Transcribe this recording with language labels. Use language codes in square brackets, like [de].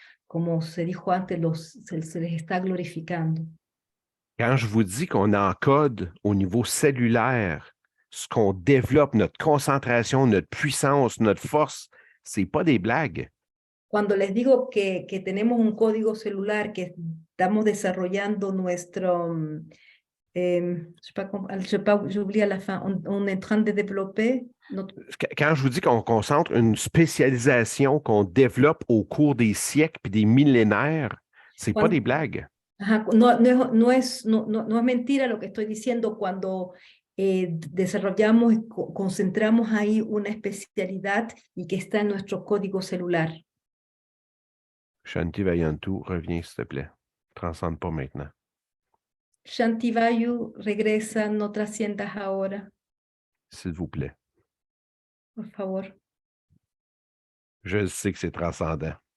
[es] Como se dijo antes, se les está glorificando. [fr] Quand je vous dis qu'on encode au niveau cellulaire ce qu'on développe, notre concentration, notre puissance, notre force, c'est pas des blagues. [es] Cuando les digo que tenemos un código celular, que estamos desarrollando nuestro, [fr] je sais pas, j'oublie à la fin, on est en train de développer notre... Quand je vous dis qu'on concentre une spécialisation qu'on développe au cours des siècles puis des millénaires, c'est pas des blagues. [es] Ajá, no es mentira lo que estoy diciendo cuando desarrollamos y concentramos ahí una especialidad y que está en nuestro código celular. [fr] Shanti Vayantu, reviens s'il te plaît. Transcende pas maintenant. [es] Shantivayu, regresa, no trasciendas ahora, [fr] S'il vous plaît. [es] por favor. [fr] Je sais que c'est transcendant.